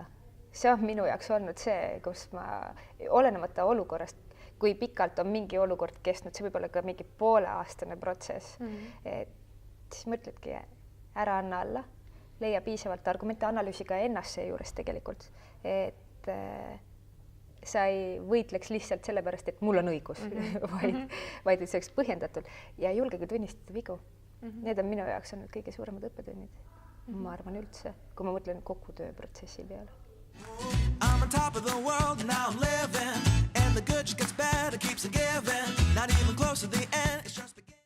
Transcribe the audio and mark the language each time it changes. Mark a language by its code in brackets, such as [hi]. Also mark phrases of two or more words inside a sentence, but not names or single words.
[et] See on minu jaoks olnud see, kus ma olenemata olukorrast, kui pikalt on mingi olukord kestnud, see võib olla ka mingi pooleaastane protsess, et siis mõtledki, ära anna alla, leia piisavalt argumente, analüüsi ka ennast seejuures tegelikult, et sa ei võitleks lihtsalt sellepärast, et mul on õigus, vaid et see oleks põhjendatud ja julgege tunnistada vigu. Need on minu jaoks olnud kõige suuremad õppetunnid. Ma arvan üldse, kui ma mõtlen kogu tööprotsessi peale. [en] I'm on top of the world, now I'm living, and the good just gets better, keeps on giving, not even close to the end, it's just beginning.